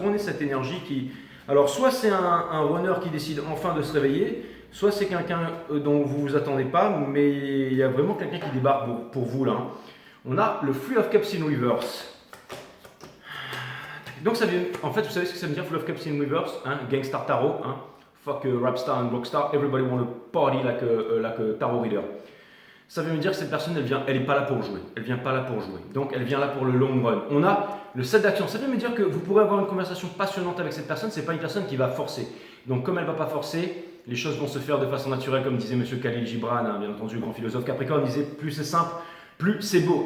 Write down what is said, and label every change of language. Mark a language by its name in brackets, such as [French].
[French] Où en est cette énergie qui... Alors soit c'est un runner qui décide enfin de se réveiller, soit c'est quelqu'un dont vous ne vous attendez pas, mais il y a vraiment quelqu'un qui débarque pour vous là. On a le Three of Cups in Reverse. Donc ça vient, en fait, vous savez ce que ça veut dire, Three of Cups in Reverse, hein? Gangstar Tarot, hein? [English] Fuck Rapstar and Rockstar, everybody want to party like a tarot reader. [French] Ça veut me dire que cette personne, elle n'est pas là pour jouer. Elle vient pas là pour jouer. Donc elle vient là pour le long run. On a le 7 d'action. Ça veut me dire que vous pourrez avoir une conversation passionnante avec cette personne. C'est pas une personne qui va forcer. Donc comme elle ne va pas forcer, les choses vont se faire de façon naturelle, comme disait Monsieur Khalil Gibran, hein, bien entendu, le grand philosophe Capricorne, disait plus c'est simple, plus c'est beau.